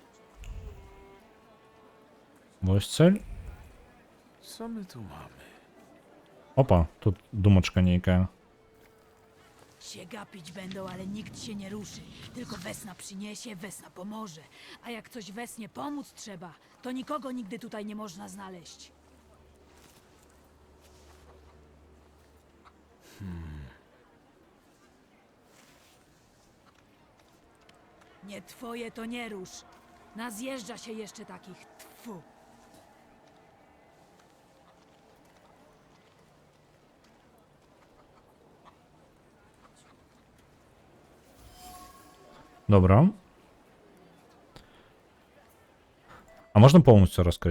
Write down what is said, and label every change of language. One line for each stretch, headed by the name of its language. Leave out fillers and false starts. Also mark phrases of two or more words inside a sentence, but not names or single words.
Belarusian: Вось цель.
Polish: Co my tu mamy?
Belarusian: Опа, тут думачка нейкая.
Polish: Się gapić będą, ale nikt się nie ruszy. Tylko Wesna przyniesie, Wesna pomoże. A jak coś Wesnie pomóc trzeba, to nikogo nigdy tutaj nie można znaleźć. Nie twoje to nie rusz. Nazjeżdża się jeszcze takich. Tfu.
Belarusian: Добра.
Ukrainian: А можна повністю розкрити?